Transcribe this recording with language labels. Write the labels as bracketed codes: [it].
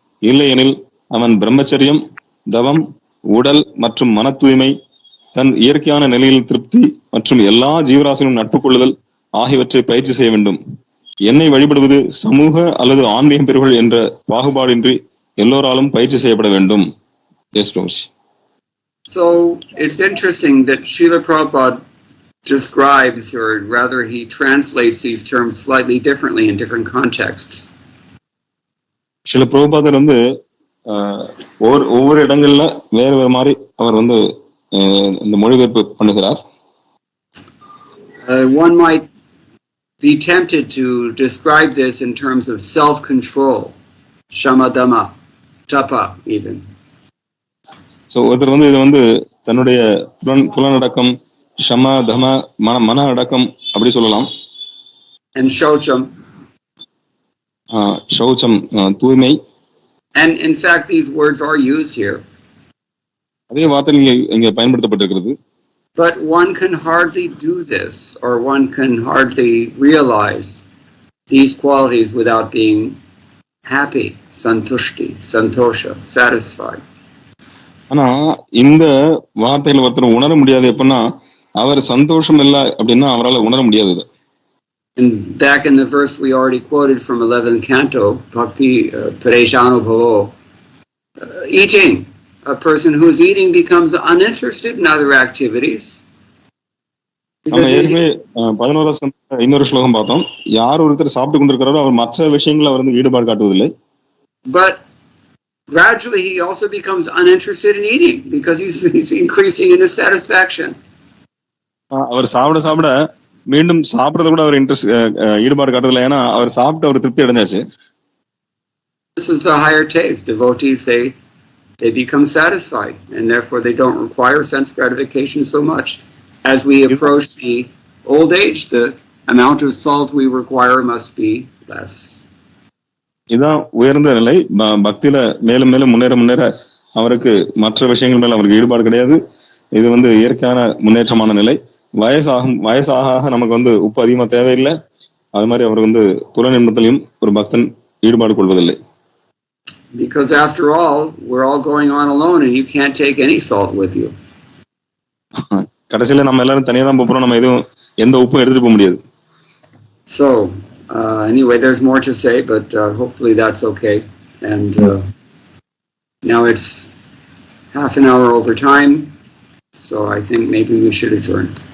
[ta] இல்லையெனில் அவன் பிரம்மச்சரியம், தவம், உடல் மற்றும் மன தூய்மை, தன் இயற்கையான நிலையில் திருப்தி மற்றும் எல்லா ஜீவராசிகளும் நட்பு கொள்ளுதல் ஆகியவற்றை பயிற்சி செய்ய வேண்டும். என்னை வழிபடுவது சமூக அல்லது ஆன்மீகம் பெறுகள் என்ற பாகுபாடின்றி எல்லோராலும் பயிற்சி செய்யப்பட வேண்டும். [en] Yes, Prabhu. So it's interesting that Srila Prabhupada describes, or rather he translates these terms slightly differently in different contexts. [ta] சில பிரபுபாதர் வந்து ஒவ்வொரு இடங்கள்ல வேற வேற மாதிரி அவர் வந்து இந்த மொழிபெயர்ப்பு பண்ணுகிறார். [en] One might be tempted to describe this in terms of self-control, shamadama, tapa even. [ta] So ஒருத்தர் வந்து இது வந்து தன்னுடைய புலனடக்கம், ஷம தம மன அடக்கம் அப்படி சொல்லலாம். [en] And shaucham. [ta] Shaucham, தூய்மை. [en] And in fact these words are used here. [ta] அதே வார்த்தைகள் இங்கே பயன்படுத்தப்பட்டிருக்கிறது. [en] But one can hardly do this, or one can hardly realize these qualities without being happy, santushti, santosha, satisfied. [ta] ஆனா இந்த வார்த்தைகள் ஒருத்தர் உணர முடியாது எப்படின்னா அவர் சந்தோஷம் இல்லை அப்படின்னா அவரால் உணர முடியாது. [en] And back in the verse we already quoted from 11th canto, Bhakti Pareshanubhavo, eating. A person who's eating becomes uninterested in other activities. [ta] நம்ம ஏற்கனவே 11வது இன்னொரு ஸ்லோகம் பார்த்தோம். யார் ஒருத்தர் சாப்பிட்டு கொண்டிருக்கிறாரோ அவர் மற்ற விஷயங்களை அவர் வந்து ஈடுபாடு காட்டுவதில்லை. [en] But gradually he also becomes uninterested in eating because he's increasing in his satisfaction. [ta] அவர் சாப்பிட மீண்டும் சாப்பிடறத கூட அவர் ஈடுபாடு காட்டுவதில்லை. ஏன்னா அவர் சாப்பிட்டு அவர் திருப்தி அடைஞ்சாச்சு. [en] This is the higher taste. Devotees they become satisfied, and therefore they don't require sense gratification so much. As we approach the old age, the amount of salt we require must be less. [ta] இதான் உயர்ந்த நிலை. பக்தியில மேலும் மேலும் முன்னேற அவருக்கு மற்ற விஷயங்கள் மேல அவருக்கு ஈடுபாடு கிடையாது. இது வந்து இயற்கையான முன்னேற்றமான நிலை. வயசாக நமக்கு வந்து உப்பு அதிகமா தேவையில்லை. அது மாதிரி அவர் வந்து புலனின்பத்திலையும் ஒரு பக்தன் ஈடுபாடு கொள்வதில்லை. [en] Because after all, we're all going on alone and you can't take any salt with you. [ta] கடைசியில நம்ம எல்லாரும் தனியா தான் போறோம். நம்ம எதுவும் எந்த உப்பும் எடுத்துட்டு போக முடியாது. [en] So anyway, there's more to say, but hopefully that's okay. And now it's half an hour over time, so I think maybe we should adjourn.